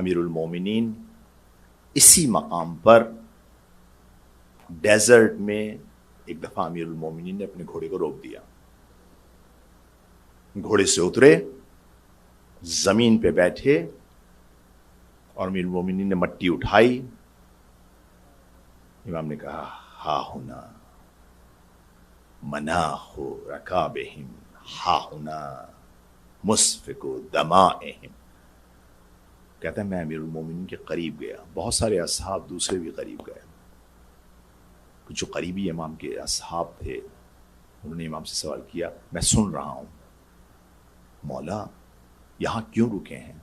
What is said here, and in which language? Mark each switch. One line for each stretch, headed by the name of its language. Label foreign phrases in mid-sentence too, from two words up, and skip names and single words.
Urdu: امیر المومنین اسی مقام پر ڈیزرٹ میں ایک دفعہ امیر المومنین نے اپنے گھوڑے کو روک دیا، گھوڑے سے اترے، زمین پہ بیٹھے اور امیر المومنین نے مٹی اٹھائی۔ امام نے کہا
Arabic: ہا ہنا مناخ رکابہم ہا ہنا مسفک دمائہم۔
Urdu: کہتا ہے میں امیر المومنین کے قریب گیا، بہت سارے اصحاب دوسرے بھی قریب گئے، جو قریبی امام کے اصحاب تھے انہوں نے امام سے سوال کیا میں سن رہا ہوں مولا یہاں کیوں رکے ہیں؟